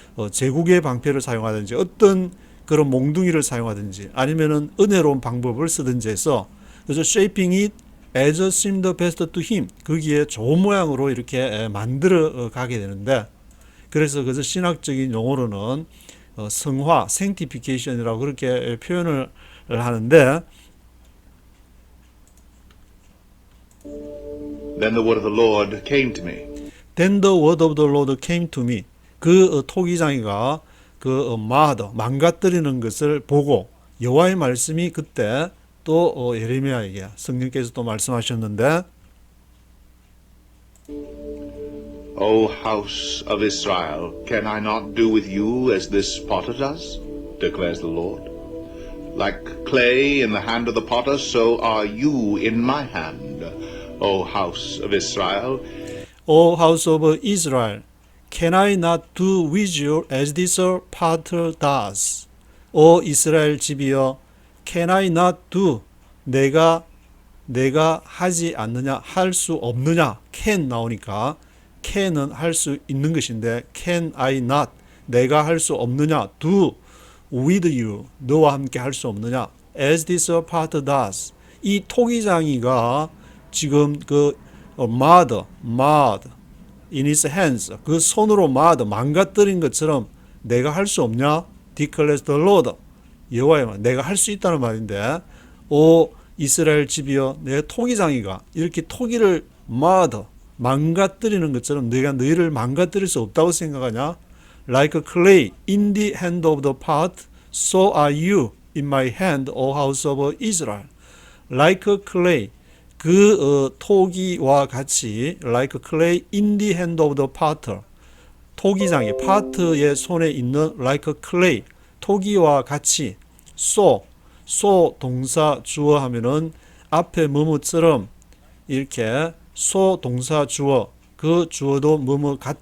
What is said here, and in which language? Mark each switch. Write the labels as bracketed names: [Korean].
[Korean] 제국의 방패를 사용하든지 어떤 그런 몽둥이를 사용하든지 아니면은 은혜로운 방법을 쓰든지 해서 그래서 [English] shaping it as seemed best to him [Korean] 거기에 좋은 모양으로 이렇게 만들어 가게 되는데 그래서 그것을 신학적인 용어로는 성화, sanctification이라고 그렇게 표현을 하는데 [English] Then the word of the Lord came to me. Then the word of the Lord came to me. [Korean] 그 토기장이가 그 망가뜨리는 것을 보고 여호와의 말씀이 그때 또 예레미야에게 성령께서 또 말씀하셨는데 [English] O house of Israel, can I not do with you as this potter does? Declares the Lord. Like clay in the hand of the potter, so are you in my hand. O house of Israel, O house of Israel, can I not do with you as this potter does? [Korean] 오 이스라엘 집이여, [English] can I not do? [Korean] 내가 하지 않느냐, 할 수 없느냐? can 나오니까 can은 할 수 있는 것인데 [English] can I not? [Korean] 내가 할 수 없느냐? [English] do with you, [Korean] 너와 함께 할 수 없느냐? [English] as this potter does. [Korean] 이 토기장이가 지금 그 [English] marred in his hands [Korean] 그 손으로 marred 망가뜨린 것처럼 내가 할 수 없냐? [English] declares the Lord. [Korean] 여호와의 말. 내가 할 수 있다는 말인데 오 이스라엘 집이여 내 토기장이가 이렇게 토기를 marred 망가뜨리는 것처럼 내가 너희를 망가뜨릴 수 없다고 생각하냐? [English] Like clay in the hand of the pot, so are you in my hand, O house of Israel. Like clay [Korean] 그 토기와 같이 [English] like clay in the hand of the potter [Korean] 토기장이 파트의 손에 있는 like clay 토기와 같이 so 동사 주어 하면은 앞에 뭐뭐처럼 이렇게 so 동사 주어 그 주어도 뭐뭐